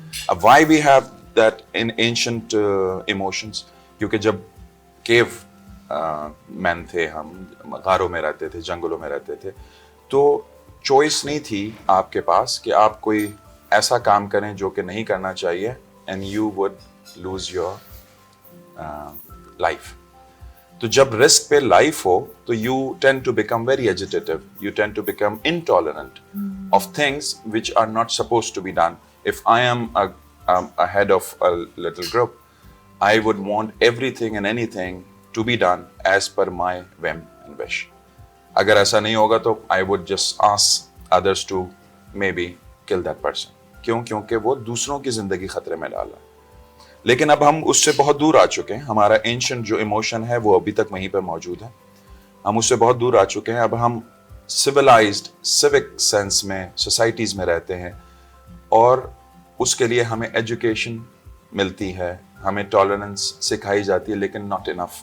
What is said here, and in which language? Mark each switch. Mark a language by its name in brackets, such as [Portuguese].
[Urdu] اب [English] Why we have that in ancient emotions? [Urdu] کیونکہ جب کیو مین تھے، ہم غاروں میں رہتے تھے، جنگلوں میں رہتے تھے، تو چوائس نہیں تھی آپ کے پاس کہ آپ کوئی ایسا کام کریں جو کہ نہیں کرنا چاہیے، [English] And you would lose your life. [Urdu] تو جب رسک پہ لائف ہو تو [English] You tend to become very agitative, you tend to become intolerant of things which are not suppose to be done. If I am a head of a little group, I would want everything and anything to be done as per my whim and wish. [Urdu] اگر ایسا نہیں ہوگا تو [English] I would just ask others to maybe kill that person. [Urdu] کیوں؟ کیونکہ وہ دوسروں کی زندگی خطرے میں ڈالا. لیکن اب ہم اس سے بہت دور آ چکے ہیں. ہمارا اینشنٹ جو ایموشن ہے وہ ابھی تک وہیں پہ موجود ہے. ہم اس سے بہت دور آ چکے ہیں. اب ہم سویلائزڈ سیوک سینس میں سوسائٹیز میں رہتے ہیں، اور اس کے لیے ہمیں ایجوکیشن ملتی ہے، ہمیں ٹالرنس سکھائی جاتی ہے، لیکن [English] Not enough.